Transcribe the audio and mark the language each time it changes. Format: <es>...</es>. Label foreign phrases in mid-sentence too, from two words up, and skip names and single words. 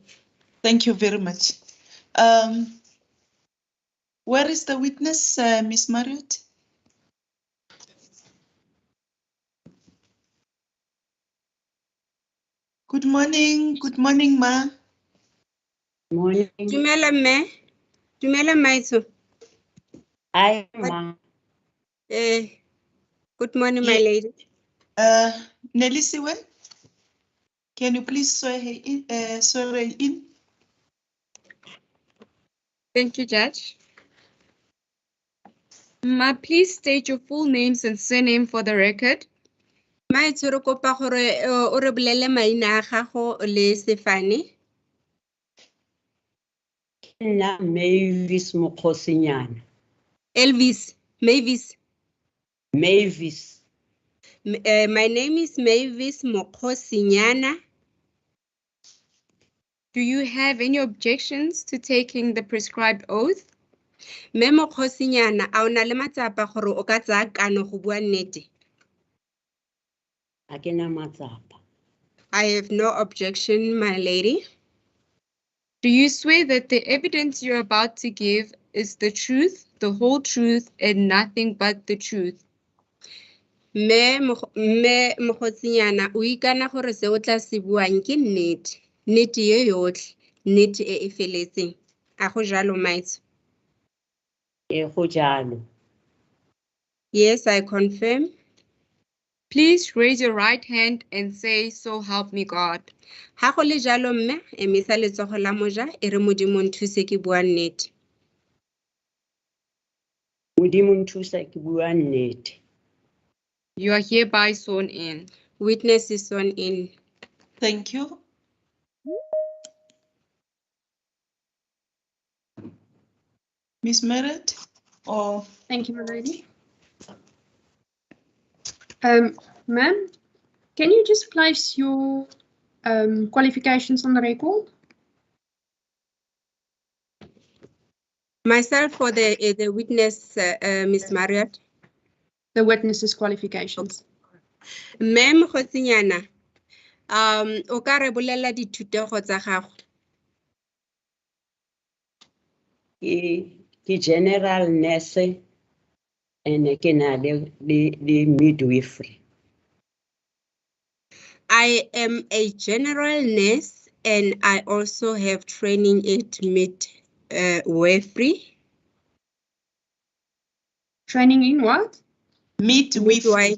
<en>Thank you very much. Where is the witness, Miss Marriott? Good morning, ma. Morning.</en> <tn>Dumela mme. Dumela maitso.</tn> <en>Hi, ma. Good morning, my Yeah. lady. Nelisiwe, can you please swear her in? Thank you, Judge. Ma, please state your full names and surname for the record.</en> <tn>Maitso re kopa gore o re bolele maina a gago le sefane. Nna Mavis Mokgosinyana.</tn> <en>Elvis, Mavis. Mavis. My name is Mavis Mokgosinyana. Do you have any objections to taking the prescribed oath?</en> <tn>Mme Mokgosinyana, a o na le matsapa gore o ka tsaya kano go bua nnete? A ke na matsapa.</tn> <en>I have no objection, my lady. Do you swear that the evidence you're about to give is the truth, the whole truth, and nothing but the truth?</en> <tn>Mme Mokgosinyana, o ikana gore se o tla se buang ke nnete, nnete ye yotlhe, nnete e e feletseng. A go jalo, maitso? Go jalo.</tn> <en>Yes, I confirm. Please raise your right hand and say, "So help me God."</en> <tn>Ha go le jalo mme, emisa letsogo la moja, e re Modimo nthuse ke bua nnete. Modimo nthusa ke bua nnete.</tn> <en>You are hereby sworn in. Witness is sworn in. Thank you. Miss Merritt? Or Thank you, my lady. Ma'am, can you just place your qualifications on the record? Myself for the witness, Miss Marriott. The witness's qualifications.</en> <tn>Mme Mokgosinyana, o ka re bolela dithutego tsa gago. Ke</tn> <en>general nurse and</en> <tn>ke na le midwifery.</tn> <en>I am a general nurse and I also have training at midwifery. Training in what? midwifery?</en>